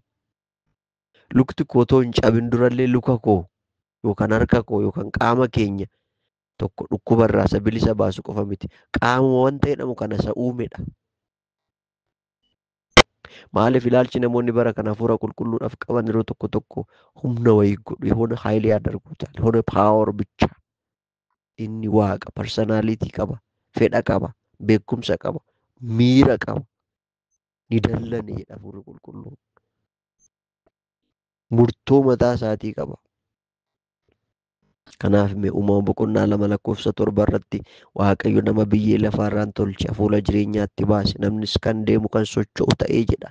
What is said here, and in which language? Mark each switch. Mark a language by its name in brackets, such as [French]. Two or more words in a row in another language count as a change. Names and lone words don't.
[Oromo] Lukti koo otoo hin cabin durallee luka koo yookaan harka koo yookaan qaama keenya tokko dhukkubarraa isa bilisa baasu qofa miti. Qaama wanta jedhamu kana isa uumedha. Maaliif ilaalchi namoonni bara kana hafuura qulqulluudhaaf qaban yeroo tokko tokko humna wayii godhu [Amharic] የሆነ ኃይል ያደርጉታል የሆነ ፓወር ብቻ [Oromo] inni waaqa personality qaba fedha qaba beekumsa qaba miira qaba ni dallane jedha hafuurri qulqulluun murtoo mataa isaatii qaba. Kanaaf mee uumama boqonnaa 2:7 irratti Waaqayyo nama biyyee lafaarraan tolche hafuura jireenyaatti baase namnis kan deemu kan socho'u ta'ee jedha.